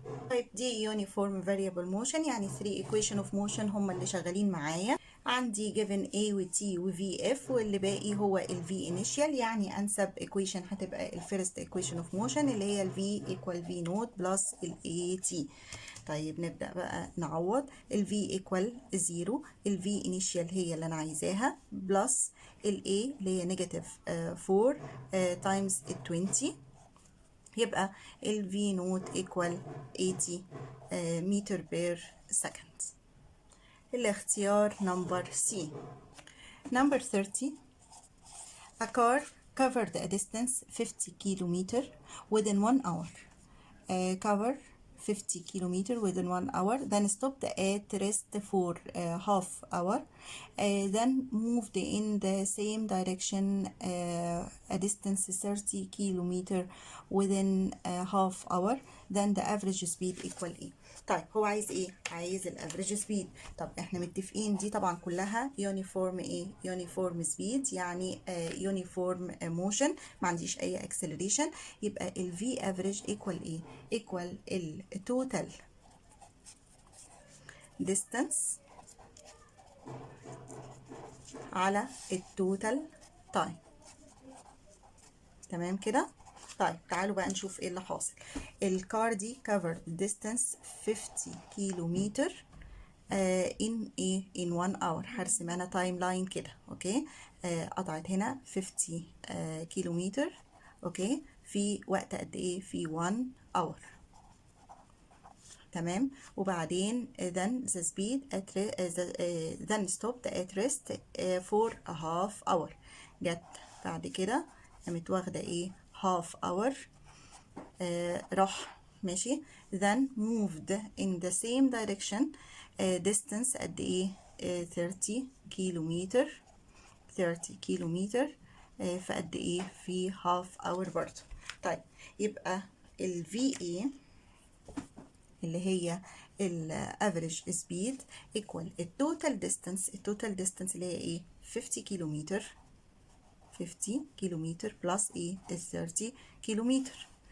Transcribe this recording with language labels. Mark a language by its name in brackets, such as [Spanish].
[Arabic] طيب دي uniform variable motion، يعني 3 equation of motion هم اللي شغالين معايا. عندي given A و T و VF، واللي باقي هو ال V initial، يعني أنسب equation هتبقى ال first equation of motion اللي هي ال V equal V naught plus ال AT. طيب نبدأ بقى نعوض. ال V equal 0، ال V initial هي اللي أنا عايزاها plus ال A اللي هي negative 4 times ال 20، يبقى ال V naught equal 80 meter per second. الاختيار [English] number C. Number 30. A car covered a distance 50 kilometer within 1 hour. Cover 50 kilometer within 1 hour, then stopped at rest for half hour, then moved in the same direction a distance 30 kilometer within half hour, then the average speed equal [Arabic] ايه؟ طيب هو عايز ايه؟ عايز الافريج سبيد. طب احنا متفقين دي طبعا كلها يونيفورم ايه؟ يونيفورم سبيد، يعني يونيفورم موشن، ما عنديش اي اكسلريشن، يبقى ال V average equal ايه؟ equal ال total distance على ال total time. تمام كده؟ طيب تعالوا بقى نشوف ايه اللي حاصل. الكار دي [English] covered distance 50 كيلومتر in ايه؟ in 1 hour. [Arabic] هرسم انا تايم لاين كده، اوكي. قطعت هنا 50 كيلومتر، اوكي، في وقت قد ايه؟ في 1 hour. تمام. [English] وبعدين then the speed at then stopped at rest for a half hour. [Arabic] جت بعد كده قامت واخدة ايه؟ half hour. راح ماشي. [English] then moved in the same direction distance [Arabic] قد ايه؟ [English] 30 كيلومتر. [Arabic] 30 كيلومتر في قد ايه؟ في half hour برضه. طيب يبقى ال VA اللي هي ال average speed equal ال total distance. ال total distance اللي هي ايه؟ 50 كيلومتر. 50 كيلومتر بلس ايه؟ ال 30 كيلومتر.